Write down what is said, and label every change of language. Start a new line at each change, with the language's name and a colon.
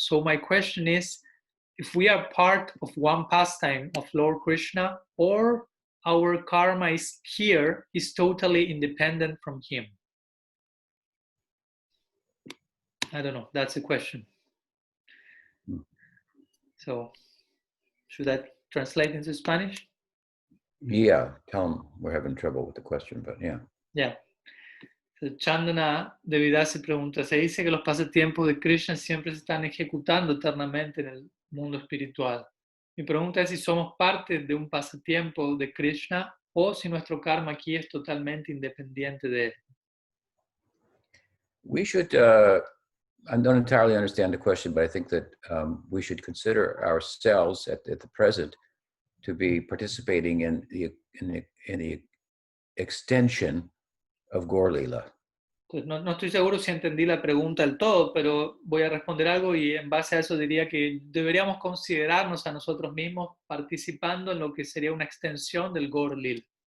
English: So my question is, if we are part of one pastime of Lord Krishna, or our karma is here is totally independent from him? I don't know. That's a question. So should I translate into Spanish? Yeah, tell them we're having trouble with the question, but yeah. Yeah.
Spanish: Chandana Devidasi pregunta, se dice que los pasatiempos de Krishna siempre se están ejecutando eternamente en el mundo espiritual. Mi pregunta es si somos parte de un pasatiempo de Krishna o si nuestro karma aquí es totalmente independiente de él.
English: We should, I don't entirely understand the question, but I think that we should consider ourselves at the present to be participating in the extension of Gaur Lila.
Spanish: Entonces, no estoy seguro si entendí la pregunta del todo, pero voy a responder algo y en base a eso diría que deberíamos considerarnos a nosotros mismos participando en lo que sería una extensión del Gaur Lila.